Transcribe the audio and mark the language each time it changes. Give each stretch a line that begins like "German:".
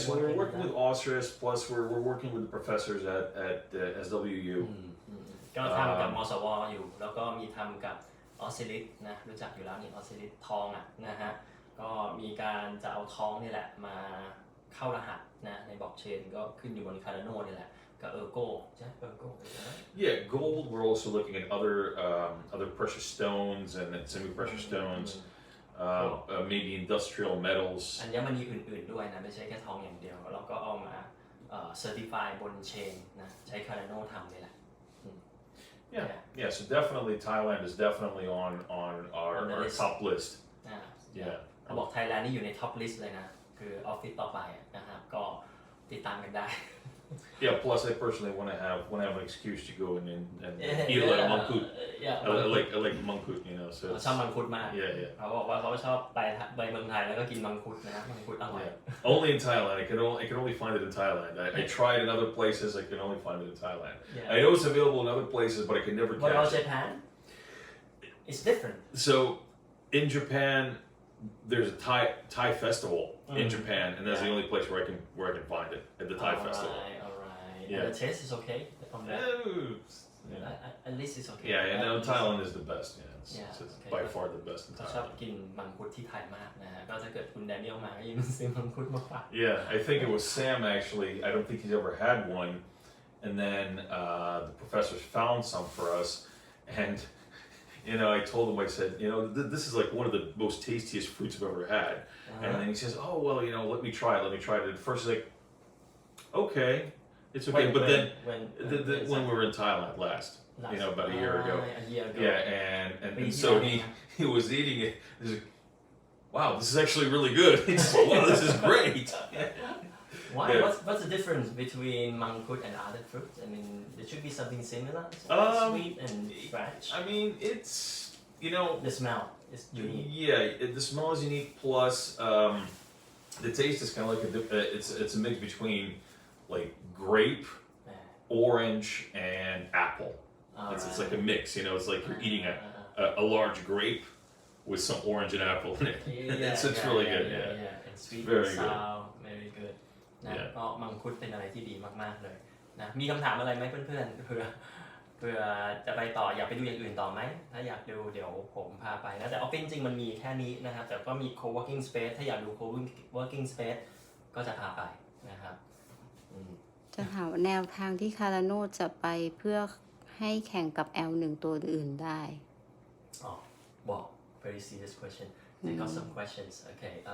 English: So we're working with Osiris, plus we're working with the professors at SWU.
Thai: ก็ทำกับมสวอยู่แล้วก็มีทำกับ Osiris นะรู้จักอยู่แล้วนี่ Osiris ทองนะฮะก็มีการจะเอาทองนี่แหละมาเข้ารหัสนะในบล็อกเชนก็ขึ้นอยู่บน Cardano นี่แหละกับ Ergo ใช่ Ergo
English: Yeah, gold. We're also looking at other precious stones and semi-precious stones, maybe industrial metals.
Thai: อัญมณีอื่นๆด้วยนะไม่ใช่แค่ทองอย่างเดียวเราก็เอามาcertify บนเชนนะใช้ Cardano ทำนี่แหละ
English: Yeah. So definitely Thailand is definitely on our top list. Yeah.
Thai: เขาบอก Thailand นี่อยู่ใน top list เลยนะคือออฟฟิศต่อไปนะครับก็ติดตามกันได้
English: Yeah. Plus, I personally want to have an excuse to go and eat a lot of mangkut. I like mangkut, you know. So
Thai: ชอบมังคุดมาก
English: yeah.
Thai: เขาบอกว่าเขาชอบไปเมืองไทยแล้วก็กินมังคุดนะมังคุดอร่อย
English: Yeah. Only in Thailand. I can only find it in Thailand. I tried in other places. I can only find it in Thailand. Yeah. I know it's available in other places, but I can never What about catch it. Japan it's different So, in Japan, there's a Thai festival in Japan, and that's the only place where I can find it at the Thai festival. alright Yeah. and the taste is okay from there Yeah. at least it's okay Yeah, and Thailand is the best. Yeah, It's okay. by far the best in
Thai: เขาชอบ
English: Thailand.
Thai: กินมังคุดที่ไทยมากนะฮะก็ถ้าเกิดคุณแดเนียลมาก็ยิ่งซื้อมังคุดมาฝาก
English: Yeah, I think it was Sam actually. I don't think he's ever had one, and then the professors found some for us, and I told him, I said, this is like one of the most tastiest fruits I've ever had, and then he says, oh well, let me try it. At first, he's like, okay, it's okay, but then when we were in Thailand last, about a year ago. A year ago. Yeah, and so he was eating it. He's like, wow, this is actually really good. He's like, wow, this is great. Why? Yeah. What's the difference between mangkut and other fruits? I mean, there should be something similar, sweet and fresh. I mean, it's The smell is unique. Yeah, the smell is unique. Plus, the taste is kind of like it's a mix between like grape, orange, and apple. It's like a mix. It's like you're eating a large grape with some orange and apple in it. It's really good. Yeah. And sweet Very and sour, very good.
Thai: นะก็มังคุดเป็นอะไรที่ดีมากๆเลยนะมีคำถามอะไรไหมเพื่อนๆเพื่อจะไปต่ออยากไปดูอย่างอื่นต่อไหมถ้าอยากดูเดี๋ยวผมพาไปนะแต่ออฟฟิศจริงมันมีแค่นี้นะครับแต่ก็มี co-working space ถ้าอยากดู co-working space ก็จะพาไปนะครับ จะถามว่าแนวทางที่ Cardano จะไปเพื่อให้แข่งกับ L1 ตัวอื่นได้
English: Wow, very serious question. I got some questions. Okay.